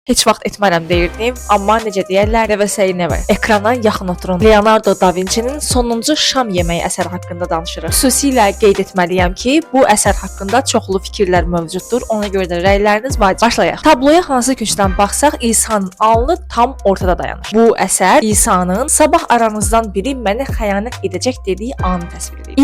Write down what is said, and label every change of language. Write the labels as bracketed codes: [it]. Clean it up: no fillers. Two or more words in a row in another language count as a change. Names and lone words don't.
[az] Heç vaxt etmərəm deyirdim, amma necə deyərlər, [en] never say never. [az] Ekrana yaxın oturun. Leonardo da Vinci'nin sonuncu şam yeməyi əsəri haqqında danışırıq. Xüsusilə qeyd etməliyəm ki, bu əsər haqqında çoxlu fikirlər mövcuddur. Ona görə də rəyləriniz vacib. Başlayaq. Tabloya hansı küncdən baxsaq, İsa'nın alnı tam ortada dayanır. Bu əsər İsa'nın sabah aranızdan biri mənə xəyanət edəcək dediyi anı təsvir edir.